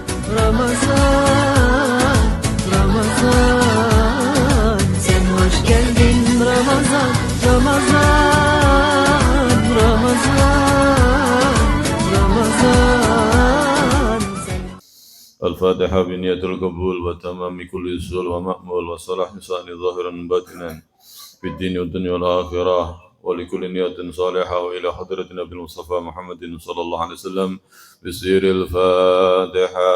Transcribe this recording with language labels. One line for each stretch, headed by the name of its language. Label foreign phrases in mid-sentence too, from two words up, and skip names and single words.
Turkish: Ramazan, Ramazan, sen hoş geldin Ramazan, Ramazan, Ramazan, Ramazan.
Arabic: الفاتحة بنية القبول وتمام كل سؤال ومأمول وصلاح لسان ظاهرا باطنا في الدين والدنيا والآخرة ولكل نية صالحة وإلى حضرة النبي المصطفى محمد صلى الله عليه وسلم بسير الفاتحة.